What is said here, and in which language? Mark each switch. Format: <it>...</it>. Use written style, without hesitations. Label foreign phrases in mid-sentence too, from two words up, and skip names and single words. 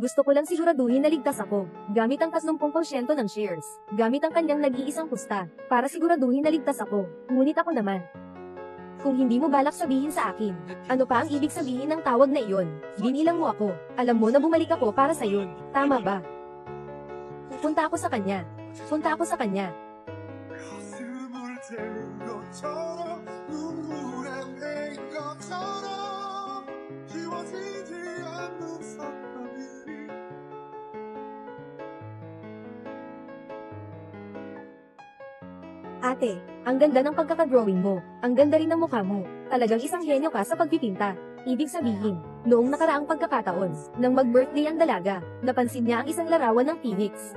<tl>Gusto ko lang siguraduhin na ligtas ako, gamit ang 30% ng shares, gamit ang kanyang nag-iisang pusta, para siguraduhin na ligtas ako, ngunit ako naman. Kung hindi mo balak sabihin sa akin, ano pa ang ibig sabihin ng tawag na iyon, binilang mo ako, alam mo na bumalik ako para sa'yo, tama ba? Punta ako sa kanya. Punta ako sa kanya.</tl> <ko>가슴을 태운 것처럼 눈물에 내 것처럼 지워지지 않는 사람이</ko> <tl>Ate, ang ganda ng pagkakadrawing mo. Ang ganda rin ng mukha mo. Talagang isang henyo ka sa pagpipinta. Ibig sabihin, noong nakaraang pagkakataon, nang mag-birthday ang dalaga, napansin niya ang isang larawan ng Phoenix.</tl>